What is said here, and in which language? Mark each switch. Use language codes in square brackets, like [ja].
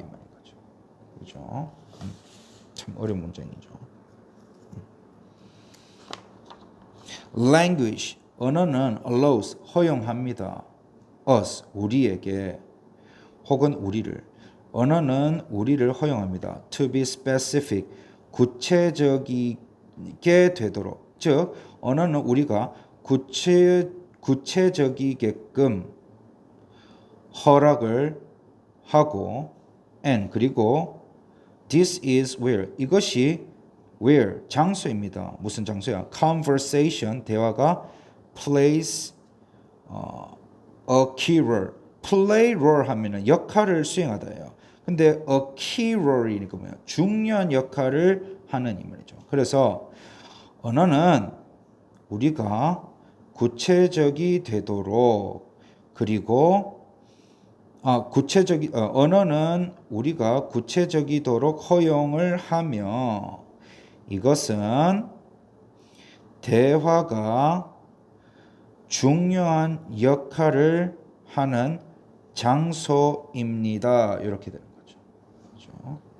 [ko] 이 말인 거죠. 그렇죠? 참 어려운 문장이죠. [en] Language, [ko] 언어는 [en] allows, [ko] 허용합니다. us, 우리에게, 혹은 우리를. 언어는 우리를 허용합니다. [en] to be specific, [ko] 구체적이게 되도록. 즉, 언어는 우리가 구체적이게끔 허락을 하고, and 그리고 [en] this is where, [ko] 이것이 where, 장소입니다. 무슨 장소야? [en] conversation, [ko] 대화가 [en] plays a key role. [ko] play role 하면은 역할을 수행하다예요. 근데 [en] a key role [ko] 이니까 뭐야? 중요한 역할을 하는 이 말이죠. 그래서 언어는 우리가 구체적이 되도록, 그리고 언어는 우리가 구체적이도록 허용을 하며, 이것은 대화가 중요한 역할을 하는 장소입니다. 이렇게 되는 거죠. 그렇죠?